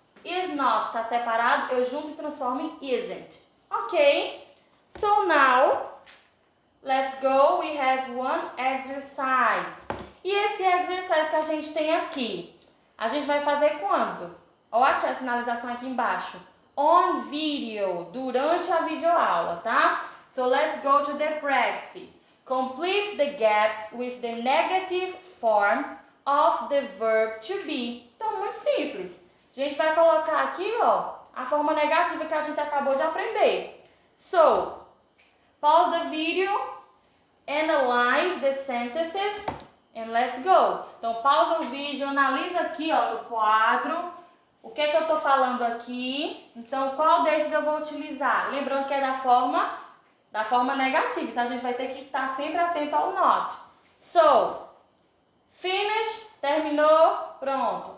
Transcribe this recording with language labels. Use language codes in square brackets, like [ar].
[pt] Is not tá separado, eu junto e transformo em isn't. Ok? [en] So now, let's go. We have one exercise. [pt] E esse exercise que a gente tem aqui, a gente vai fazer quando? Olha aqui a sinalização aqui embaixo. [en] On video, [pt] durante a videoaula, tá? [en] So let's go to the practice. Complete the gaps with the negative form of the verb to be. [pt] Então, muito simples. A gente vai colocar aqui, ó, a forma negativa que a gente acabou de aprender. [en] So, pause the video, analyze the sentences, and let's go. [pt] Então, pausa o vídeo, analisa aqui, ó, no quadro, o que é que eu tô falando aqui. Então, qual desses eu vou utilizar? Lembrando que é da forma da forma negativa. Então, a gente vai ter que estar sempre atento ao not. [en] So, finish, [pt] terminou, pronto.